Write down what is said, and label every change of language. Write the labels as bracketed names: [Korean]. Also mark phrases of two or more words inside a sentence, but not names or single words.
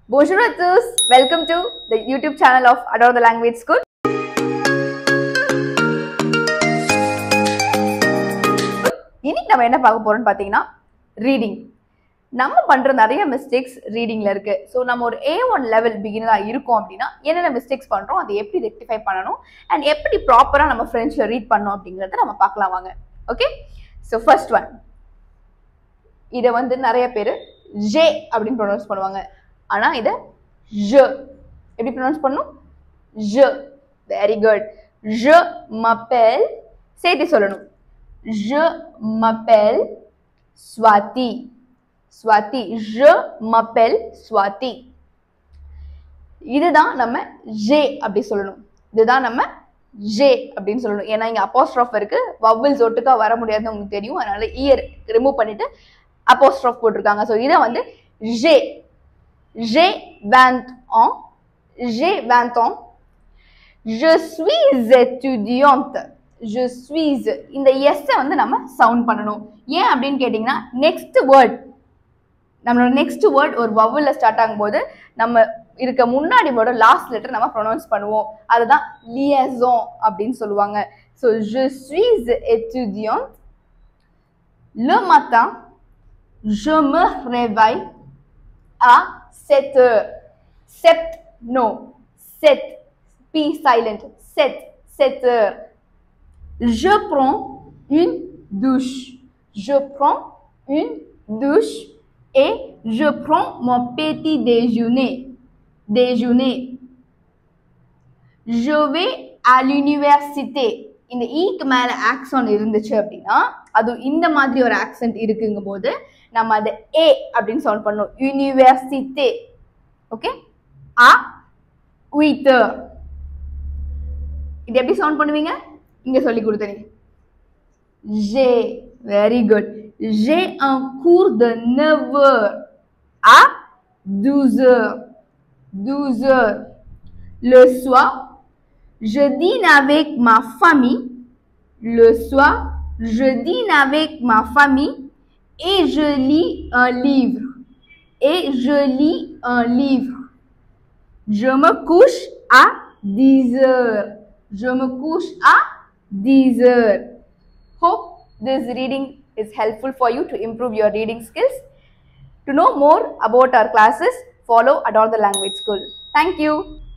[French] Bonjour à tous, [English] welcome to the YouTube channel of Adore the Language School. [Tamil] இன்னைக்கு நம்ம என்ன பார்க்க போறோம்னு பாத்தீங்கன்னா ரீடிங். நம்ம பண்ற நிறைய மிஸ்டேக்ஸ் ரீடிங்ல இருக்கு. ஸோ நம்ம ஒரு [English] A1 level beginner [Tamil] இருக்கோம் அப்படின்னா என்னென்ன மிஸ்டேக்ஸ் பண்றோம், அதை எப்படி ரெக்டிஃபை பண்ணணும் அண்ட் எப்படி ப்ராப்பரா நம்ம [English] friends read [Tamil] பண்ணணும் அப்படிங்கறத நம்ம பார்க்கலாம் வாங்க. [English] okay, so first one, [Tamil] இதை வந்து நிறைய பேர் ஜே அப்படின்னு ப்ரொனவுன்ஸ் பண்ணுவாங்க. ஆனா இதை ஜ எப்படி ப்ரொனவுன்ஸ் பண்ணணும்? [English] ஜ. very good. [French] je m'appelle, [Tamil] சேர்த்து சொல்லணும். [French] je m'appelle Swati. Swati. je m'appelle Swati. [Tamil] இதுதான் நம்ம ஜே அப்படி சொல்லணும். இதுதான் நம்ம ஜே அப்படின்னு சொல்லணும். ஏன்னா இங்க அப்போஸ்ட்ரோஃப் இருக்கு, வவல்ஸ் ஒட்டுக்கா வர முடியாதுன்னு உங்களுக்கு தெரியும். அதனால இயர் ரிமூவ் பண்ணிட்டு அப்போஸ்ட்ரோஃப் போட்டிருக்காங்க. ஸோ இதை வந்து ஜே. [French] J'ai 20 ans. J'ai 20 ans. Je suis étudiante. Je suis. [Tamil] இந்த எஸ் வந்து நம்ம சவுண்ட் பண்ணணும். ஏன் அப்படின்னு கேட்டீங்கன்னா [English] next word, [Tamil] நம்மளோட [English] next word [Tamil] ஒரு வவல்ல ஸ்டார்ட் ஆகும்போது நம்ம இருக்க முன்னாடி வேர்டோட [English] last letter [Tamil] நம்ம ப்ரொனவுன்ஸ் பண்ணுவோம். அதுதான் liaison அப்படின்னு சொல்லுவாங்க. ஸோ [French] je suis étudiante. Le matin, je me réveille à 7 heures. [English] 7, no. 7. P silent. [French] 7 heures. Je prends une douche. Je prends une douche et je prends mon petit déjeuner. Je vais à l'université. [Tamil] இந்த ஈக்கு மேல ஆக்சன் இருந்துச்சு அப்படின்னா அது இந்த மாதிரி ஒரு ஆக்சென்ட் இருக்குங்கும் போது நம்ம அதை ஏ அப்படின்னு சவுண்ட் பண்ணணும். [English] university. okay, ஆ 8 heures. [Tamil] இது எப்படி சவுண்ட் பண்ணுவீங்க? இங்க சொல்லி கொடுத்தீங்க. [English] ஜே. very good. [French] ஜே un cours de 9 heures à 12 heures. 12 heures. Le soir, je dîne avec ma famille. Le soir, je dîne avec ma famille et je lis un livre. Je me couche à 10 heures. Je me couche à 10 heures. [English] Hope this reading is helpful for you to improve your reading skills. To know more about our classes, follow Adore the Language School. Thank you.